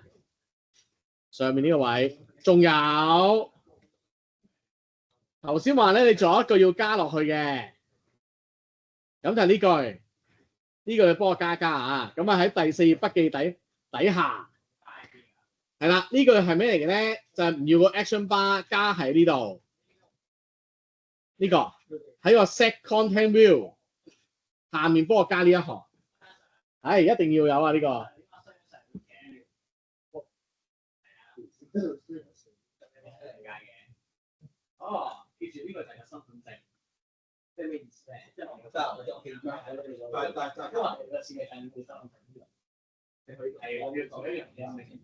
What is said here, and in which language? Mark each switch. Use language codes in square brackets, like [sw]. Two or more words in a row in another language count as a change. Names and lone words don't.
[yue] 上面呢個位，仲有頭先話咧，你仲有一句要加落去嘅，咁就係呢句，呢句你幫我加啊。咁啊喺第4頁筆記底下，係啦，呢句係咩嚟嘅咧？就係唔要個 [en] action bar [yue] 加喺呢度，呢個喺個 [en] set content view [yue] 下面幫我加呢一行，係一定要有啊呢個。哦，記住呢個就係個身份證，即係咩意思咧？即係我就記住喺度，因為你個設計界面冇身份證，你去係我要做一樣嘢。